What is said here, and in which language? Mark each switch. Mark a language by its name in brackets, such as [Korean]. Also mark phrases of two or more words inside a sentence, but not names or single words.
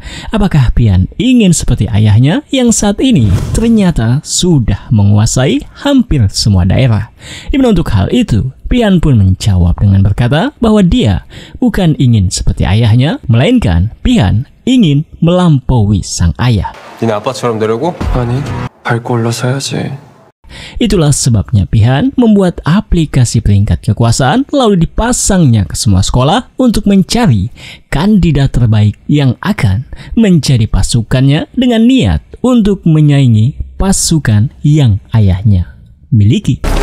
[Indonesian] Apakah Pihan ingin seperti ayahnya yang saat ini ternyata sudah menguasai hampir semua daerah. Dimana untuk hal itu Pihan pun menjawab dengan berkata bahwa dia bukan ingin seperti ayahnya, melainkan Pihan ingin melampaui sang ayah. [Korean] 니네 아빠처럼 되려고? 아니, 밟고 올라서 해야지. [Indonesian] Itulah sebabnya Pihan membuat aplikasi peringkat kekuasaan lalu dipasangnya ke semua sekolah untuk mencari kandidat terbaik yang akan menjadi pasukannya dengan niat untuk menyaingi pasukan yang ayahnya miliki.